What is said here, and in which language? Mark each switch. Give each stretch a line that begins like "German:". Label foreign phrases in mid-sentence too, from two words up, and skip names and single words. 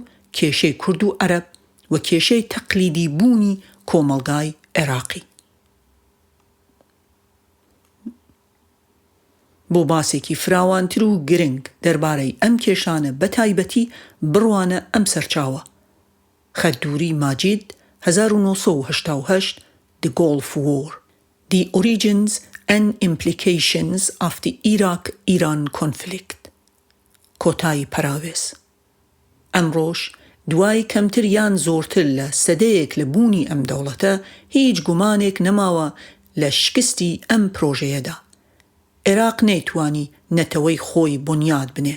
Central Kurdish: کێشەی کورد و عەرەب و کێشەی تەقلیدی بوونی کۆمەڵگای عێراقی. بۆ باسێکی فراوانتر و گرنگ دەربارەی ئەم کێشانە بە تایبەتی بڕوانە ئەم سەرچاوە: خەدووری ماجید 1988 The Gulf War The Origins and Implications of the Iraq-Iran Conflict. کۆتایی پەراوێز. ئەمڕۆژ دوای کەمتر یان زۆرتر لە سەدەیەک لە بوونی ئەم دەوڵەتە هیچ گومانێک نەماوە لە شکستی ئەم پرۆژەیەدا. عێراق نەیتوانی نەتەوەی خۆی بنیاد بنێت.